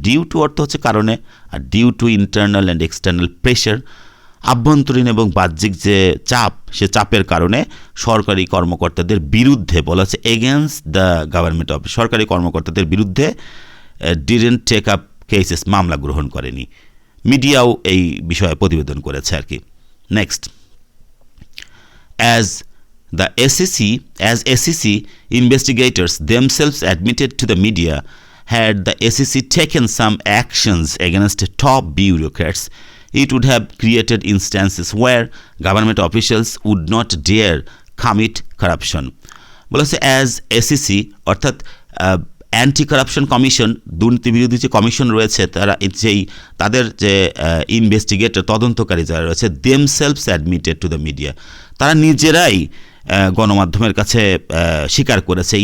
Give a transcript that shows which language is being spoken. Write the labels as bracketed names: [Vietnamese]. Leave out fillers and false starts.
[Bangla] Due to অর্থ হচ্ছে কারণে, আর [English] due to internal and external pressure [Bangla] আভ্যন্তরীণ এবং বাহ্যিক যে চাপ, সে চাপের কারণে সরকারি কর্মকর্তাদের বিরুদ্ধে বলা হচ্ছে [English] against the government office, [Bangla] সরকারি কর্মকর্তাদের বিরুদ্ধে [English] didn't take up cases, [Bangla] মামলা গ্রহণ করেনি। মিডিয়াও এই বিষয়ে প্রতিবেদন করেছে আর কি। [English] Next, as SEC investigators themselves admitted to the media, had the SEC taken some actions against top bureaucrats, it would have created instances where government officials would not dare commit corruption. [Bangla] বলেছে [English] as SEC [Bangla] অর্থাৎ anti corruption commission, দুর্নীতি বিরোধী যে commission রয়েছে, তাদের যে investigator, তদন্তকারী যারা রয়েছে, [English] themselves admitted to the media, [Bangla] তারা নিজেরাই গণমাধ্যমের কাছে স্বীকার করেছে।